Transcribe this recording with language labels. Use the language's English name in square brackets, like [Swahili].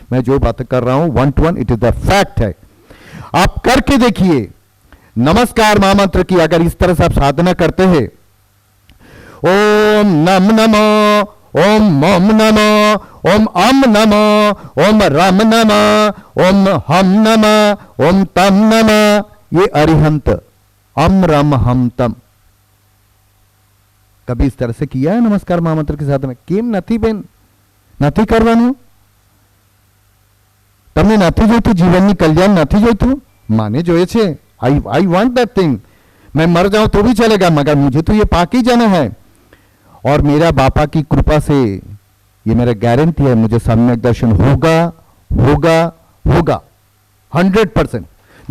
[Hindi] मैं जो बात कर रहा हूं 1 to 1 [English] it is the fact [Hindi] है। आप करके देखिए, नमस्कार महामंत्र की अगर इस तरह से आप साधना करते हैं, ओम नम नमो, ओम मम नमो, ओम अम नमो, ओम रम नमो, ओम हम नमो, ओम तम नमो, ये अरिहंत अम रम हम तम कभी इस तरह से किया है नमस्कार महामंत्र के साथ में? [Gujarati] केम નથી બેન, નથી કરવાનું? તમને નથી જોઈતું જીવનની કલ્યાણ નથી જોઈતું? માને જોઈએ છે, [English] I want that thing. [Hindi] मैं मर जाऊं तो भी चलेगा, मगर मुझे तो ये पाक ही जाना है। और मेरा बापा की कृपा से ये मेरा गारंटी है, मुझे सम्यक दर्शन होगा होगा होगा 100%।